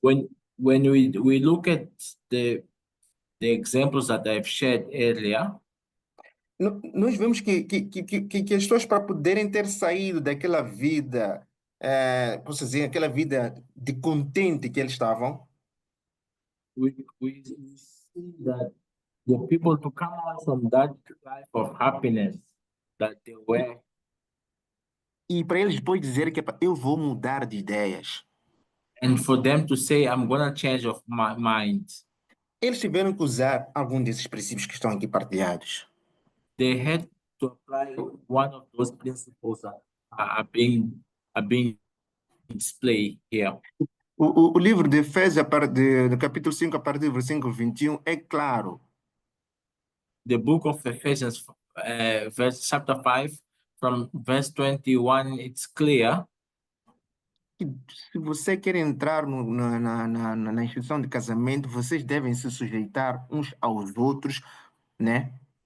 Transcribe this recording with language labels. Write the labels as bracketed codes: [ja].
[en] when we look at the examples that I've shared earlier, [pt] nós vemos que as pessoas, para poderem ter saído daquela vida, posso dizer, aquela vida de contente que eles estavam, [en] we see that the people to come out from that life of happiness that they were, [pt] e para eles depois dizer que "Epá, eu vou mudar de ideias." [en] and for them to say, I'm gonna change of my mind, [pt] Eles tiveram que usar algum desses princípios que estão aqui partilhados. [en] they had to apply one of those principles that are being displayed here. [pt] O livro de Efésios, do capítulo 5, a partir do versículo 21, é claro. [en] The book of Ephesians, chapter 5, from verse 21, it's clear. [pt] Que se você quer entrar na instituição de casamento, vocês devem se sujeitar uns aos outros, né?